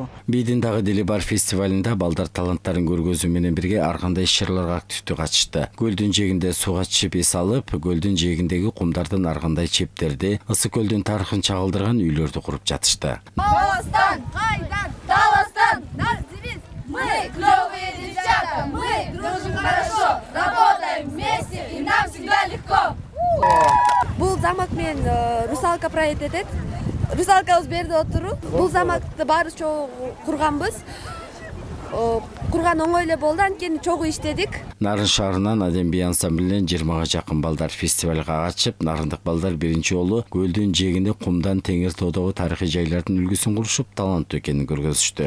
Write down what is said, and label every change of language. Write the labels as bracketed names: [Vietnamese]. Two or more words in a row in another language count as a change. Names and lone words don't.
[Kyrgyz] Бийдин дагы дили бар фестивалында балдар таланттарын көргөзүү менен бирге ар кандай иш-чараларга активдүү катышты. Көлдүн жээгинде сууга чыгып эс алып, көлдүн жээгиндеги кумдардын ар кандай чептерди, ысык көлдүн тарыхын чагылдырган үйлөрдү куруп жатышты. Таластан, кайдан, таластан, назибиз, [Russian] мы клёвые девчата, мы дружим хорошо, работаем вместе и нам всегда легко. [Kyrgyz] Бул замок менен русалка проект этет. Русалкабыз берде отуру. Бул замокты баары чогуу курганбыз. Курган оңой эле болду, анткени чогуу иштедик. Нарын шаарынан Адем би ансамблинен 20га жакын балдар фестивалга катышып, нарындык балдар биринчи жолу көлдүн жээгинде кумдан теңир тоодогу тарыхый жайлардын үлгүсүн курушуп, таланттуу экенин көргөзүштү.